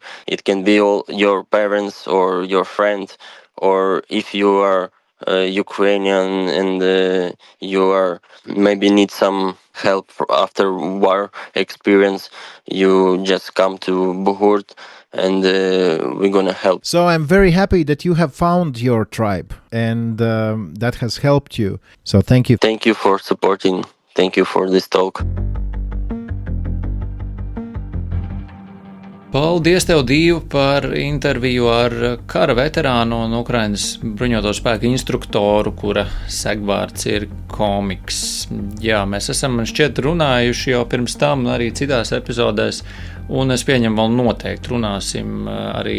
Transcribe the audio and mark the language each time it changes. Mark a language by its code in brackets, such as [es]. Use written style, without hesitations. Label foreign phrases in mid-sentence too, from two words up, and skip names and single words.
[en] It can be all your parents or your friend, or if you are Ukrainian and you are maybe need some help after war experience, you just come to Buhurt and we're gonna help. So I'm very happy that you have found your tribe and that has helped you. So thank you. Thank you for supporting. Thank you for this talk. [lv] Paldies tev, Dīvu, par interviju ar kara veterānu un Ukrainas bruņoto spēku instruktoru, kura segvārds ir Komiks. Jā, mēs esam šķiet runājuši jau pirms tam arī citās epizodēs, un es pieņemu vēl noteikti runāsim arī